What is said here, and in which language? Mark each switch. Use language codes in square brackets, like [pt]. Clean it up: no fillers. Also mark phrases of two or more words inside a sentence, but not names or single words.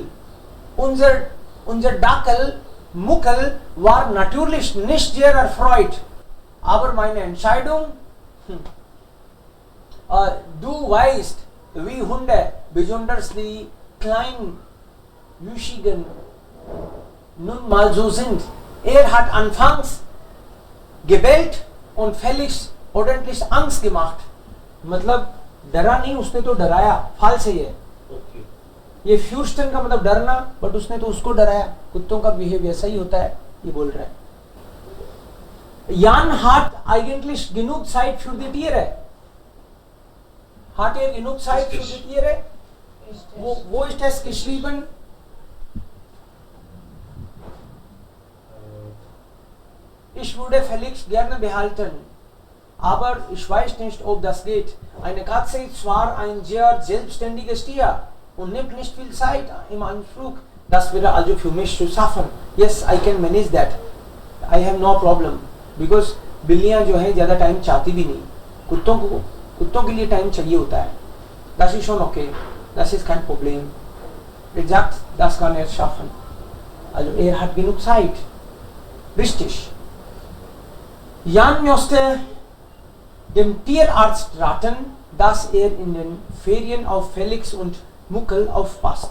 [de] Unser Dackel Muckel war natürlich nicht sehr erfreut, aber meine Entscheidung, du weißt, wie Hunde, besonders die kleinen, wüchsigen, nun mal so sind. Er hat anfangs gebellt und Felix ordentlich Angst gemacht. [hi] मतलब डरा नहीं, उसने तो डराया. फाल्स है ये. Okay. ये फ्यूस्टन का मतलब डरना, बट उसने तो उसको डराया. कुत्तों का बिहेवियर सही होता है, ये बोल रहा है. [de] Jan hat eigentlich genug Zeit für die Tiere. Hat er genug Zeit für die Tiere? Wo ist das geschrieben? Ich würde Felix gerne behalten, aber ich weiß nicht, ob das geht. Eine Katze ist zwar ein sehr selbstständiges Tier und nimmt nicht viel Zeit im Anflug. Das wäre also für mich zu schaffen. [en] Yes, I can manage that. I have no problem because [hi] बिल्लियां जो है ज़्यादा टाइम चाहती भी नहीं, कुत्तों के लिए टाइम चाहिए होता है. [de] Das ist schon okay, das ist kein Problem. Er sagt, das kann er schaffen. Also hat genug Zeit. Richtig. Jan musste dem Tierarzt raten, dass in den Ferien auf Felix und Muckel aufpasst.